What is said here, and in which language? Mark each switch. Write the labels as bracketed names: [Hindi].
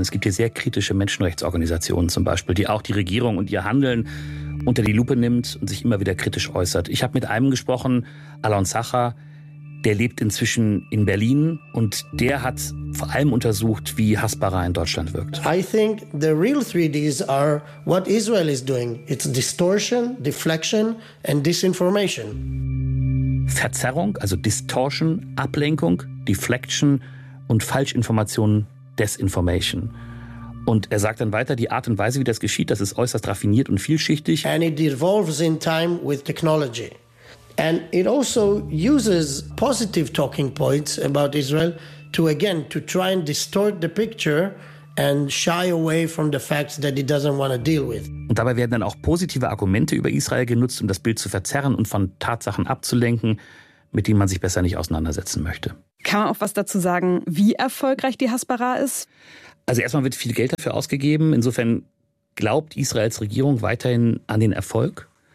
[German] Es gibt hier sehr kritische Menschenrechtsorganisationen zum Beispiel, die auch die Regierung und ihr Handeln unter die Lupe nimmt und sich immer wieder kritisch äußert. Ich habe mit einem gesprochen, Alon Sacher, der lebt inzwischen in Berlin und der hat vor allem untersucht, wie Hasbara in Deutschland wirkt. [English] I think the real 3Ds are what Israel is doing. It's distortion, deflection and disinformation. [German] Verzerrung, also Distortion, Ablenkung, Deflection und Falschinformationen, Desinformation. Und er sagt dann weiter, die Art und Weise, wie das geschieht, das ist äußerst raffiniert und vielschichtig. [English] And it evolves in time with technology. And it also uses positive talking points about Israel to again to try and distort the picture and shy away from the facts that it doesn't want to deal with. [German] Und dabei werden dann auch positive Argumente über Israel genutzt, um das Bild zu verzerren und von Tatsachen abzulenken, mit denen man sich besser nicht auseinandersetzen möchte. Kann man auch was dazu sagen, wie erfolgreich die Hasbara ist? Also erstmal wird viel Geld dafür ausgegeben. Insofern glaubt Israels Regierung weiterhin an den Erfolg.